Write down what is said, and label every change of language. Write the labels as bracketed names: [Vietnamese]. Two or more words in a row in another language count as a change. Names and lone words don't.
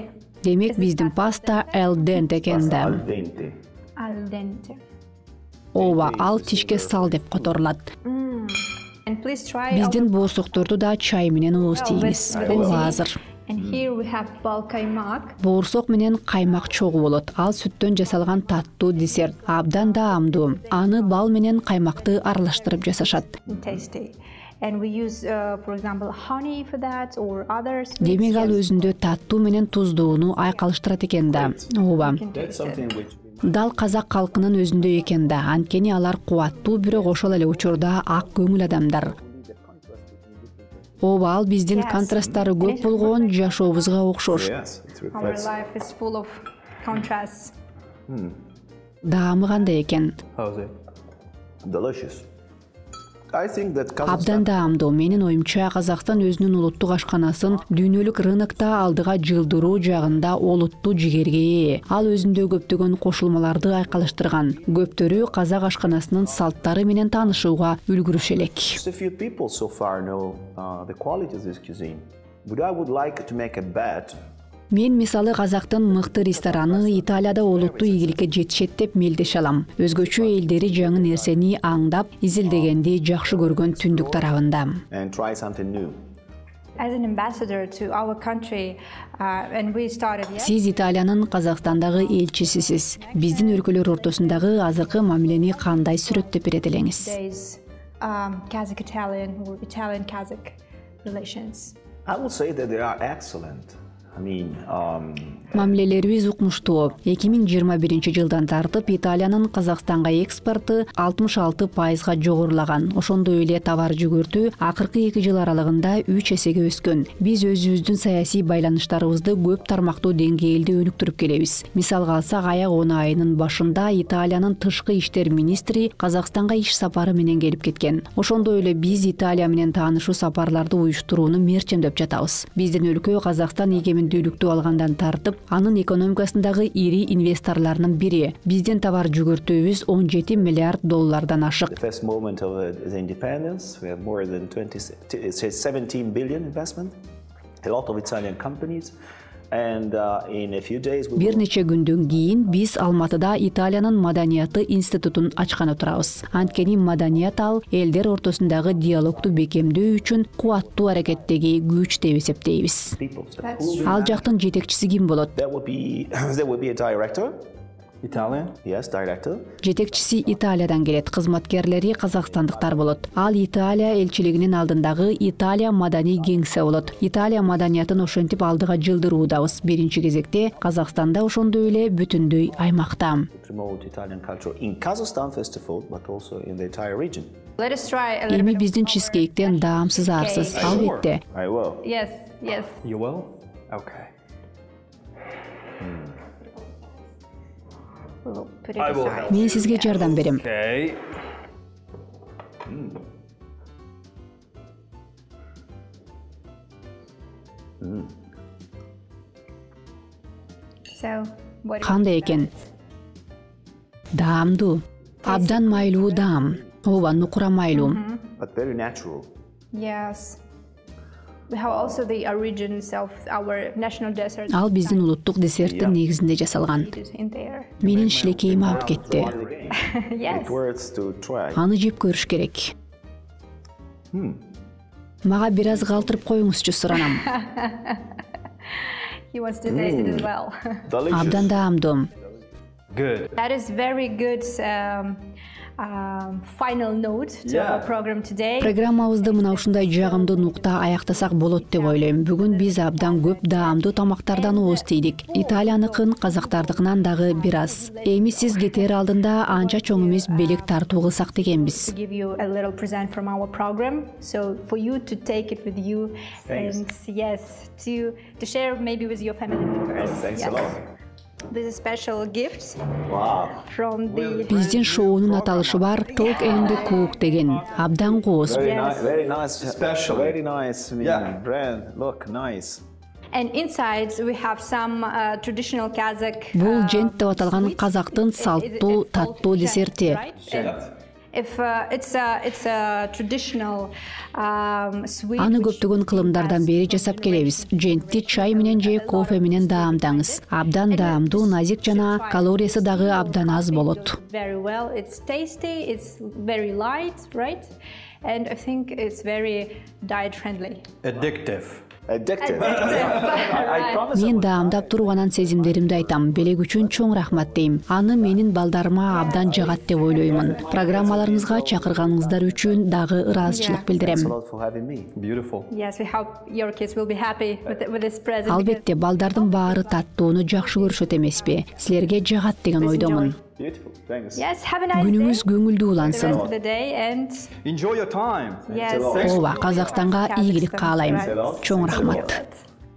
[English] Okay. [Kyrgyz] Демек биздин паста [Italian] al dente [Kyrgyz] экен да. [Italian] Al dente. Al dente. [Kyrgyz] Ооба, ал тишке сал деп которулат. [English] And please try. [Kyrgyz] Биздин боорсокторду да чай менен ооздейбиз. Бул азыр. [English] And here we have bal kaymak. [Kyrgyz] Боорсок менен каймак чогуу болот. Ал сүттөн жасалган таттуу десерт. Абдан даамдуу. Аны бал менен каймакты аралаштырып жасашат. [English] Tasty. And we use, for example, honey for that or others. [Kyrgyz] Демек ал өзүндө таттуу менен туздууну айкалыштырат экен да. Ооба. [English] That's something which [Kyrgyz] Дал казак калкынын өзүндө экен да. Анткени алар кубаттуу, бирок ошол эле учурда ак көңүл адамдар. Ооба, ал биздин контрасттары көп болгон жашообузга окшош. [English] yes, it Our reflects. life is full of contrasts. [Kyrgyz] Даамы кандай экен? [English] How's it? Delicious. I think that [Kyrgyz] Абдан Kazakhstan даамдуу. Менин оюмча Казакстан өзүнүн улуттук ашканасын дүйнөлүк рынокто алдыга жылдыруу жагында олуттуу жигерге ээ. Ал өзүндө көптөгөн кошулмаларды айкалыштырган. Көптөрү казак ашканасынын салттары менен таанышууга үлгүрүшө элек. [English] just a few people so far know the quality of this cuisine. But I would like to make a bet. [Kyrgyz] Мен мисалы Казактын мыкты рестораны Италияда олуттуу ийгиликке жетишет деп мелдеше алам. Өзгөчө элдери жаңы нерсени аңдап, изилдегенди жакшы көргөн түндүк тарабында. [English] And try something new. As an ambassador to our country, and we started. [Kyrgyz] Сиз Италиянын Казакстандагы элчисисиз. Биздин өлкөлөр ортосундагы азыркы мамилени кандай сүрөттөп берет элеңиз? [English] Days, Kazakh-Italian or Italian-Kazakh relations. I would say that they are excellent. I mean, [Kyrgyz] Мамилелерибиз укмуштуу. 2021 жылдан тартып Италиянын Казакстанга экспорту 66%га жогорулаган. Ошондой эле товар жүгүртүү акыркы 2 жыл аралыгында 3 эсеге өскөн. Биз өзүбүздүн саясий байланыштарыбызды көп тармактуу деңгээлде өнүктүрүп келебиз. Мисалга алсак, аяк 10 айынын башында Италиянын тышкы иштер министри Казакстанга иш сапары менен келип кеткен. Ошондой эле биз Италия менен таанышуу сапарларды уюштурууну мерчемдеп жатабыз. Биздин өлкө Казакстан эгемендүүлүктү алгандан тартып, анын экономикасындагы ири инвесторлорунун бири. Биздин товар жүгүртүүбүз $17 миллиард ашык. [English] the first moment of the independence, we have more than 17 billion investment. A lot of Italian companies. And in a few days we [Kyrgyz] Бир [English] will [Kyrgyz] нече күндөн кийин биз Алматыда Италиянын маданияты институтун ачкан отурабыз. Анткени маданият ал элдер ортосундагы диалогту бекемдөө үчүн кубаттуу аракеттеги күч деп эсептейбиз. [English] people. [Kyrgyz] Ал жактын жетекчиси ким болот? [English] There will be a director. Italian? Yes, director. [Kyrgyz] Жетекчиси Италиядан келет, кызматкерлери казакстандыктар болот. Ал Италия элчилигинин алдындагы Италия маданий кеңсе болот. Италия маданиятын ошентип алдыга жылдыруудабыз. Биринчи кезекте Казакстанда, ошондой эле бүтүндөй аймакта. [English] Promote Italian culture in Kazakhstan first of all, but also in the entire region. Let us try a little [Kyrgyz] Эми [English] bit. [Kyrgyz] биздин чизкейктен даамсыз арсыз, албетте. [English] I will. Yes, yes. You will? Okay. We will put it I will aside. help. [Kyrgyz] Мен сизге жардам берем. [English] Okay. So, what? [Kyrgyz] Кандай экен? Даамдуу. Абдан майлуу даам. Ооба, нукура майлуу. [English] But very natural. Yes. We have also the origins of our national dessert. [Kyrgyz] Ал биздин улуттук десерттин негизинде жасалган. [English] In there. [Kyrgyz] Менин шилекейим алып кетти. [English] Yes. It worth to try. [Kyrgyz] Аны жеп көрүш керек. Мага бир аз калтырып коюңузчу, суранам. [English] He wants to taste it as well. Delicious. [Kyrgyz] Абдан даамдуу. [English] Good. That is very good final note to our program today. [Kyrgyz] Программабызды мына ушундай жагымдуу нукта аяктасак болот деп ойлойм. Бүгүн биз абдан көп даамдуу тамактардан ооздейдик. Италияныкын, казактардыкынан дагы бир аз. Эми сиз кетер алдында анча чоң эмес белек тартуу кылсак дегенбиз. [English] To give you a little present from our program, so for you to take it with you, and yes, to share maybe with your family members. Thanks a Yes. lot. This is special gift Wow. from the. [Kyrgyz] Биздин шоунун аталышы бар Talk and Cook деген. Абдан кооз. [English] Very nice. Special. Very nice. Yeah. Brand. Look, nice. And inside we have some traditional Kazakh. [Kyrgyz] Бул жент деп аталган казактын [English] Is it [Kyrgyz] салттуу, [English] called [Kyrgyz] таттуу [English] gent, [Kyrgyz] десерти. [English] right? If it's a traditional sweet. [Kyrgyz] Аны көптөгөн кылымдардан бери жасап келебиз. Жентти чай менен же кофе менен даамдаңыз. Абдан даамдуу, назик жана калориясы дагы абдан аз болот. [English] Very well. It's tasty. It's very light, right? And I think it's very diet friendly. Addictive. [Kyrgyz] Мен даамдап турганан сезимдеримди айтам. Белек үчүн чоң рахмат дейм. Аны менин балдарыма абдан жагат деп ойлоймун. Программаларыңызга чакырганыңыздар үчүн дагы ыраазычылык билдирем. [English] Beautiful. Yes, we hope your kids will be happy with this present. [Kyrgyz] Албетте, балдардын баары таттууну жакшы көрүшөт эмеспи? Силерге жагат деген ойдомун. [English] Beautiful. Thanks. Yes, have a nice [Kyrgyz] Күнүңүз көңүлдүү [English] the [Kyrgyz] улансын. [English] rest of the day and Enjoy your time. yes. [Kyrgyz] Ооба, Казакстанга ийгилик каалайм. Чоң рахмат.